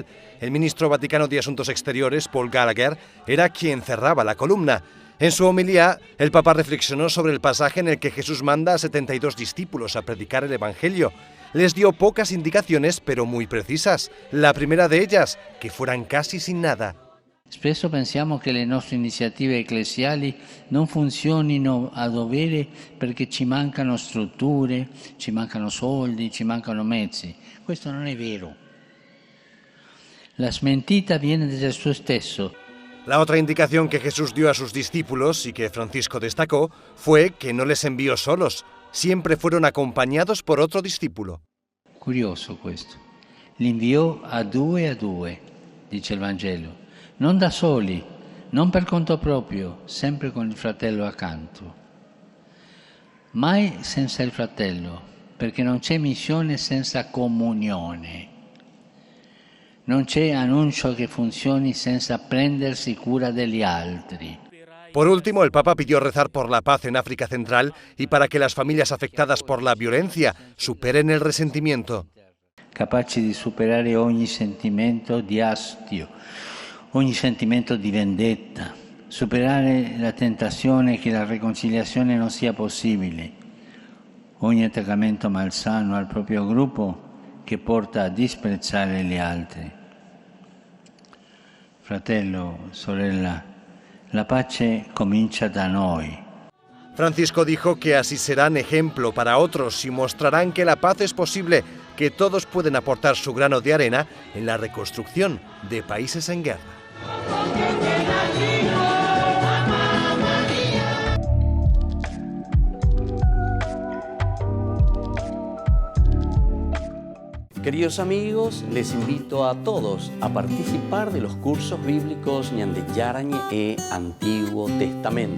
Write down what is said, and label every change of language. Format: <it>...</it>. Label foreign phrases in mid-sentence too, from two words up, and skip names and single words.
<es>El ministro vaticano de Asuntos Exteriores, Paul Gallagher, era quien cerraba la columna. En su homilía, el Papa reflexionó sobre el pasaje en el que Jesús manda a 72 discípulos a predicar el Evangelio. Les dio pocas indicaciones, pero muy precisas. La primera de ellas, que fueran casi sin nada.</es> <it>Spesso pensiamo che le nostre iniziative ecclesiali non funzionino a dovere perché ci mancano strutture, ci mancano soldi, ci mancano mezzi. Questo non è vero. La smentita viene da Gesù stesso.</it> <es>La otra indicación que Jesús dio a sus discípulos y que Francisco destacó fue que no les envió solos, siempre fueron acompañados por otro discípulo.</es> <it>Curioso questo. Li inviò a due, dice il Vangelo. Non da soli, non per conto proprio, sempre con il fratello accanto. Mai senza il fratello, perché non c'è missione senza comunione. Non c'è annuncio che funzioni senza prendersi cura degli altri.</it> <es>Por último, el Papa pidió rezar por la paz en África Central y para que las familias afectadas por la violencia superen el resentimiento.</es> <it>Capaci di superare ogni sentimento di astio, ogni sentimento di vendetta, superare la tentazione che la riconciliazione non sia possibile, ogni attaccamento malsano al proprio gruppo che porta a disprezzare gli altri. Fratello, sorella, la pace comincia da noi.</it> <es>Francisco dijo que así serán ejemplo para otros y mostrarán que la paz es posible, que todos pueden aportar su grano de arena en la reconstrucción de países en guerra. Queridos amigos, les invito a todos a participar de los cursos bíblicos Ñande Yarañe e Antiguo Testamento.</es>